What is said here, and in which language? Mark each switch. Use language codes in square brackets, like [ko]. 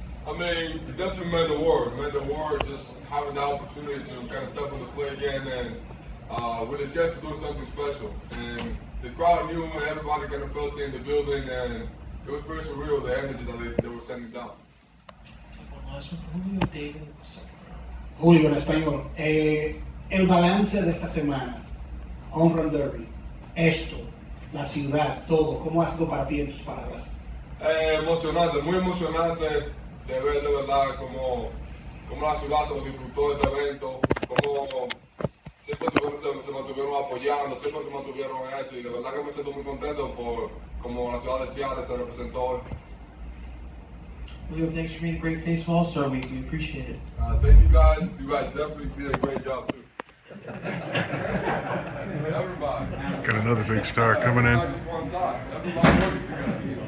[en] I mean, it definitely meant the world. It meant the world just having the opportunity to kind of step on the play again and with a chance to do something special. And the crowd knew, and everybody kind of felt it in the building, and it was pretty surreal, the energy that they were sending down. One last one for Julio, David, the second row. [es] Julio, en español. El balance de esta semana, Home Run Derby, esto, la ciudad, todo, ¿cómo ha sido para ti en tus palabras? Emocionante, muy emocionante de ver de verdad cómo la ciudad se lo disfrutó este evento, cómo siempre se mantuvieron apoyando, siempre se mantuvieron en eso, y de verdad que me siento muy contento por cómo la ciudad de Seattle se representó hoy. [en] Julio, thanks for being a great face of All-Star Week. We appreciate it. Thank you guys. You guys definitely did a great job too. Everybody. Got another big star coming in. Not just one side. Everybody works together.